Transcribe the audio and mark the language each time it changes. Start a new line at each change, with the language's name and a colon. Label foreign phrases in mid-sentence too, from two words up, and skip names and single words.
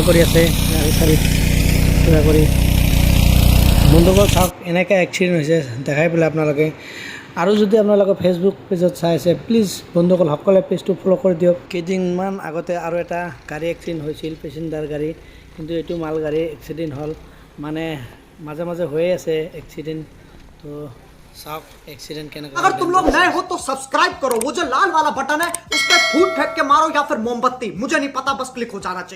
Assamese: কৰি আছে গাড়ী চাৰি কিবা কৰি বন্ধুসকল চাওক এনেকৈ এক্সিডেণ্ট হৈছে দেখাই পেলাই আপোনালোকে আৰু যদি আপোনালোকে ফেচবুক পেজত চাই আছে প্লিজ বন্ধুসকল সকলোৱে পেজটো ফ'ল' কৰি দিয়ক কেইদিনমান আগতে আৰু এটা গাড়ী এক্সিডেণ্ট হৈছিল পেচেঞ্জাৰ গাড়ী কিন্তু এইটো মালগাড়ী এক্সিডেণ্ট হ'ল মানে মাজে মাজে হৈয়ে আছে এক্সিডেণ্ট তো
Hindi: साफ एक्सीडेंट के अगर तुम लोग नए हो तो सब्सक्राइब करो वो जो लाल वाला बटन है उस पर फूट फेंक के मारो या फिर मोमबत्ती मुझे नहीं पता बस क्लिक हो जाना चाहिए।